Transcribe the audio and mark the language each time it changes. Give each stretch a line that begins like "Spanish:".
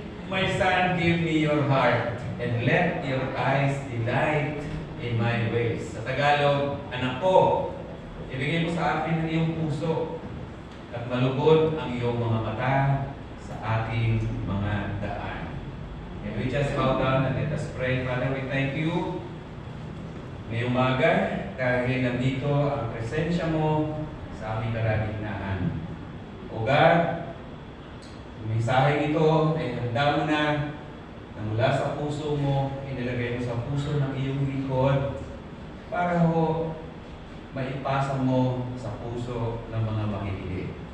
English: My son, give me your heart, and let your eyes delight in my ways.
Filipino: Sa Tagalog, anak ko, ibigay mo sa akin ang iyong puso, at malugod ang iyong mga mata sa ating mga daan.
English: And we just bow down and let us pray. Father, we thank you
Filipino: ngayong umaga dahil nandito ang presensya mo sa aming kalagitnaan. O God, ang mensahe ito ay handa mo na mula sa puso mo, inilagay mo sa puso ng iyong lingkod para ho maipasa mo sa puso ng mga makikinig.